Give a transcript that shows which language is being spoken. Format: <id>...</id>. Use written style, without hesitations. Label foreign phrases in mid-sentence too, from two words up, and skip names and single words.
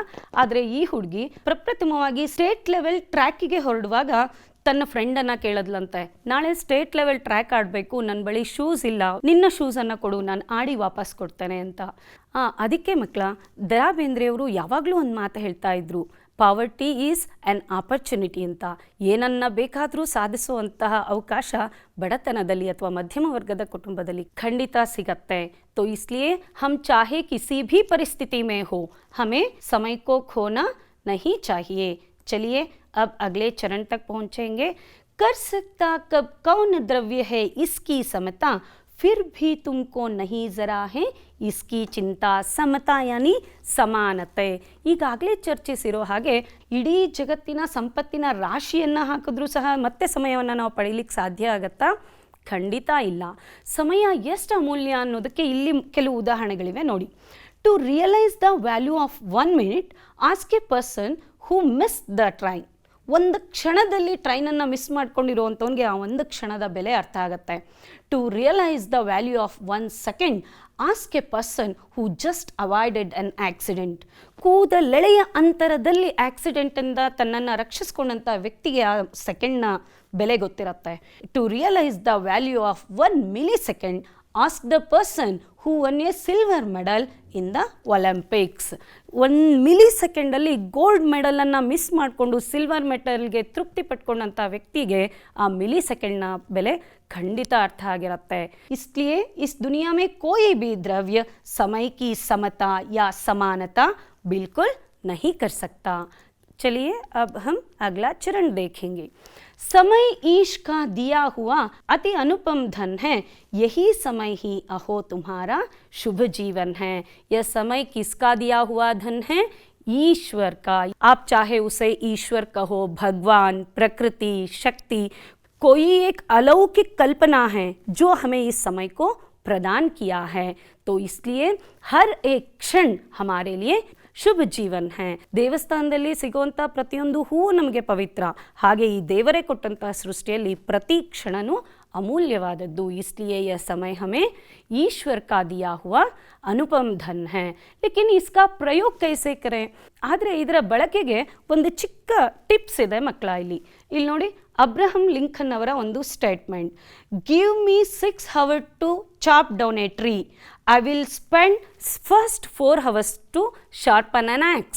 <kn>ಆದರೆ ಈ ಹುಡುಗಿ ಪ್ರಪ್ರಥಮವಾಗಿ</kn> <en>state level</en> <kn>ಟ್ರ್ಯಾಕಿಗೆ ಹೊರಡುವಾಗ ತನ್ನ ಫ್ರೆಂಡನ್ನು ಕೇಳದ್ಲಂತೆ, ನಾಳೆ</kn> <en>state level track</en> <kn>ಆಡಬೇಕು, ನನ್ನ ಬಳಿ ಶೂಸ್ ಇಲ್ಲ, ನಿನ್ನ ಶೂಸನ್ನು ಕೊಡು, ನಾನು ಆಡಿ ವಾಪಸ್ ಕೊಡ್ತೇನೆ ಅಂತ. ಅದಕ್ಕೆ ಮಕ್ಕಳ, ದ.ರಾ ಬೇಂದ್ರೆಯವರು ಯಾವಾಗಲೂ ಒಂದು ಮಾತು ಹೇಳ್ತಾ ಇದ್ರು,</kn> <en>poverty is an opportunity</en> <kn>ಅಂತ. ಏನನ್ನ ಬೇಕಾದರೂ ಸಾಧಿಸುವಂತಹ ಅವಕಾಶ ಬಡತನದಲ್ಲಿ ಅಥವಾ ಮಧ್ಯಮ ವರ್ಗದ ಕುಟುಂಬದಲ್ಲಿ ಖಂಡಿತ ಸಿಗತ್ತೆ.</kn> <hi>तो इसलिए हम चाहे किसी भी परिस्थिति में हो, हमें समय को खोना नहीं चाहिए. चलिए अब अगले चरण तक पहुँचेंगे. कर सकता कब कौन द्रव्य है इसकी समता, फिर भी तुमको नहीं जरा है इसकी ಚಿಂತಾ.</hi> <kn>ಸಮತಾ ಯಾನಿ ಸಮಾನತೆ. ಈಗಾಗಲೇ ಚರ್ಚಿಸಿರೋ ಹಾಗೆ ಇಡೀ ಜಗತ್ತಿನ ಸಂಪತ್ತಿನ ರಾಶಿಯನ್ನು ಹಾಕಿದ್ರೂ ಸಹ ಮತ್ತೆ ಸಮಯವನ್ನು ನಾವು ಪಡೀಲಿಕ್ಕೆ ಸಾಧ್ಯ ಆಗತ್ತಾ? ಖಂಡಿತ ಇಲ್ಲ. ಸಮಯ ಎಷ್ಟು ಅಮೂಲ್ಯ ಅನ್ನೋದಕ್ಕೆ ಇಲ್ಲಿ ಕೆಲವು ಉದಾಹರಣೆಗಳಿವೆ ನೋಡಿ.</kn> <en>To realize the value of 1 minute, ask a person who miss the train.</en> <kn>ಒಂದು ಕ್ಷಣದಲ್ಲಿ ಟ್ರೈನನ್ನು ಮಿಸ್ ಮಾಡ್ಕೊಂಡಿರುವಂಥವ್ನಿಗೆ ಆ ಒಂದು ಕ್ಷಣದ ಬೆಲೆ ಅರ್ಥ ಆಗುತ್ತೆ.</kn> <en>To realize the value of 1 second, ask a person who just avoided an accident.</en> <kn>ಕೂದಲೆಳೆಯ ಅಂತರದಲ್ಲಿ ಆಕ್ಸಿಡೆಂಟಿಂದ ತನ್ನನ್ನು ರಕ್ಷಿಸ್ಕೊಂಡಂಥ ವ್ಯಕ್ತಿಗೆ ಆ ಸೆಕೆಂಡ್ನ ಬೆಲೆ ಗೊತ್ತಿರುತ್ತೆ.</kn> <en>To realize the value of 1 millisecond, ask the person who won a silver medal in the Olympics.</en> <kn>1 millisecondಲ್ಲಿ</kn> <en>gold medal</en> <kn>ಮಿಸ್ ಮಾಡಿಕೊಂಡು</kn> <en>silver medal</en> <kn>ತೃಪ್ತಿ ಪಟ್ಕೊಂಡಂಥ ವ್ಯಕ್ತಿಗೆ ಆ ಮಿಲಿಸೆಕೆಂಡ್ನ ಬೆಲೆ ಖಂಡಿತ ಅರ್ಥ ಆಗಿರುತ್ತೆ.</kn> <hi>इसलिए इस दुनिया में कोई भी द्रव्य समय की समता या समानता बिल्कुल नहीं कर सकता. चलिए अब हम अगला चरण देखेंगे. समय ईश का दिया हुआ अति अनुपम धन है, यही समय ही अहो तुम्हारा शुभ जीवन है. यह समय किसका दिया हुआ धन है? ईश्वर का. आप चाहे उसे ईश्वर कहो, भगवान, प्रकृति, शक्ति, कोई एक अलौकिक कल्पना है जो हमें इस समय को प्रदान किया है. तो इसलिए हर एक क्षण हमारे लिए शुभ जीवन है.</hi> <kn>ದೇವಸ್ಥಾನದಲ್ಲಿ ಸಿಗುವಂಥ ಪ್ರತಿಯೊಂದು ಹೂವು ನಮಗೆ ಪವಿತ್ರ. ಹಾಗೆ ಈ ದೇವರೇ ಕೊಟ್ಟಂಥ ಸೃಷ್ಟಿಯಲ್ಲಿ ಪ್ರತಿ ಕ್ಷಣನೂ ಅಮೂಲ್ಯವಾದದ್ದು.</kn> <hi>इसलिए यह समय हमें ईश्वर का दिया हुआ अनुपम धन है. लेकिन इसका प्रयोग कैसे करे?</hi> <kn>ಆದರೆ ಇದರ ಬಳಕೆಗೆ ಒಂದು ಚಿಕ್ಕ ಟಿಪ್ಸ್ ಇದೆ ಮಕ್ಕಳ. ಇಲ್ಲಿ ನೋಡಿ, ಅಬ್ರಹಂ ಲಿಂಕನ್ ಅವರ ಒಂದು ಸ್ಟೇಟ್ಮೆಂಟ್,</kn> <en>Give me 6 hours to chop down a tree, I will spend first 4 hours to sharpen an axe.</en>